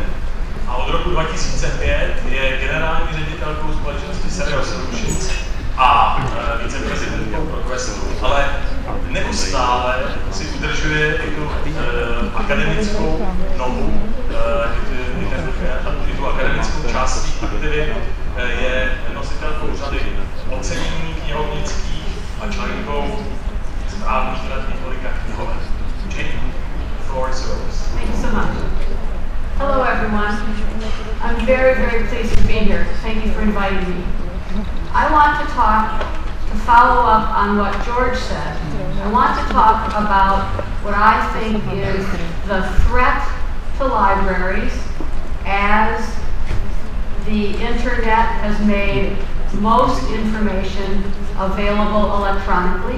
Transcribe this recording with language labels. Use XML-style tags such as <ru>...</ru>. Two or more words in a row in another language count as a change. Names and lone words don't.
<cs>A od roku 2005 je generální ředitelkou společnosti Serial Solutions a viceprezidentkou ProQuestu, ale neustále si udržuje i tu akademickou nohu, i tu akademickou část svých aktivit, je nositelkou řady ocenění knihovnických a členkou správních rad několika knihoven.</cs> <en>Jane, the floor is yours. Thank you so much. Hello everyone. I'm very, very pleased to be here. Thank you for inviting me. I want to follow up on what George said. I want to talk about what I think is the threat to libraries as the internet has made most information available electronically.</en>